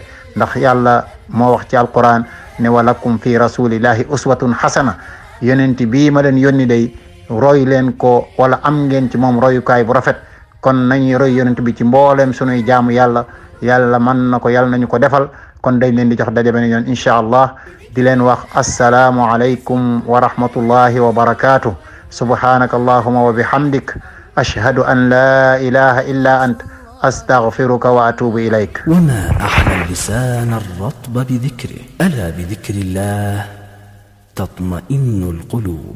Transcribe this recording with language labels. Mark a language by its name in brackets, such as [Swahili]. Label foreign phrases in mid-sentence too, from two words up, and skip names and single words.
[Wolof] ndax yàlla moo wax ci alquran ne [Arabic] ولكم في رسول الله أسوة حسنة, [Wolof] yonent bii ma leen yónni day roy leen ko wala am ngeen ci moom royukaay bu rafet. kon nañuy roy yonent bi ci mboolem sunuy jaamu yàlla. yàlla mën na ko, yàlla nañu ko defal. kon dañ leen di jox daje beneen yoon [Arabic] إن شاء الله, [Wolof] di leen wax [Arabic] السلام عليكم ورحمة الله وبركاته. سبحانك اللهم وبحمدك أشهد أن لا إله إلا أنت أستغفرك وأتوب إليك. وما أحلى اللسان الرطب بذكره ألا بذكر الله تطمئن القلوب.